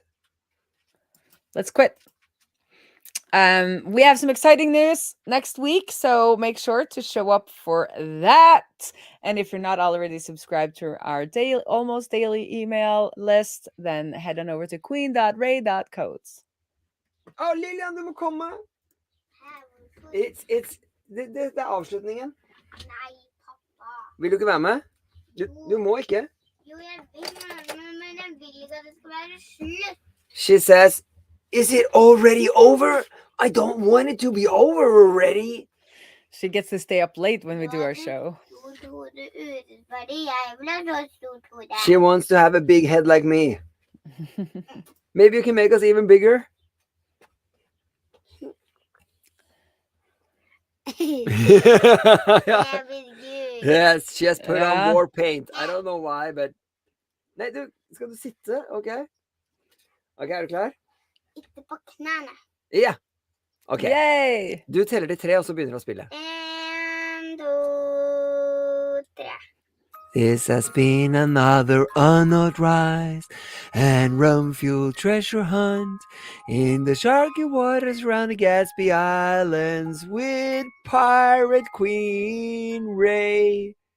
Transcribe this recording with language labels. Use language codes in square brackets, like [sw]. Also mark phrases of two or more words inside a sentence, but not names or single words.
[en] Let's quit. We have some exciting news next week, so make sure to show up for that. And if you're not already subscribed to our almost daily email list, then head on over to queen.raae.codes. [no] Oh, Lilian, du må komme. Det er avslutningen. Nei, pappa. Vil du ikke være med? Du må ikke. Jo, jeg vil være med, men jeg vil ikke at det skal være slutt. [en] She says, is it already over? I don't want it to be over already. She gets to stay up late when we do our show. She wants to have a big head like me. Maybe you can make us even bigger? Yes, she has put on more paint. I don't know why, but... [no] Nei, du, skal du sitte? Ok. Ok, er du klar? Ikke på knærne. Ja. Ok. Yay! Du teller til 3, og så begynner du å spille. 1, 2, 3. [en] This has been another unauthorized and rum-fueled treasure hunt in the sharky waters around the Gatsby Islands with Pirate Queen Raae.